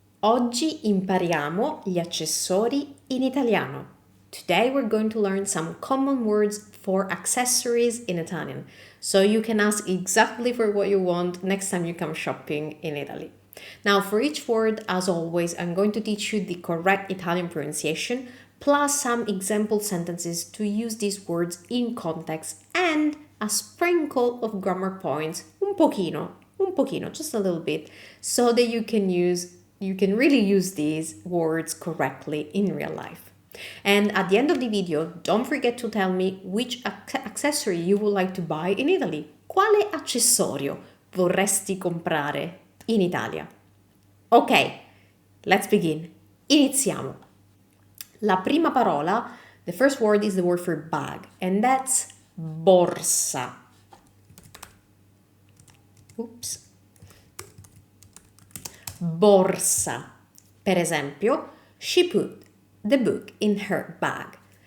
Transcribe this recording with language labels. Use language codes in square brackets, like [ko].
[it] Oggi impariamo gli accessori in italiano. [en] Today we're going to learn some common words for accessories in Italian, so you can ask exactly for what you want next time you come shopping in Italy. Now, for each word, as always, I'm going to teach you the correct Italian pronunciation, plus some example sentences to use these words in context and a sprinkle of grammar points, [it] un pochino, [en] just a little bit, so that you can really use these words correctly in real life. And at the end of the video, don't forget to tell me which accessory you would like to buy in Italy. [it] Quale accessorio vorresti comprare in Italia? [en] Ok, let's begin. [it] Iniziamo. La prima parola, [en] the first word is the word for bag, and that's borsa. Oops. Borsa. [it] Per esempio, [en] she put the book in her bag.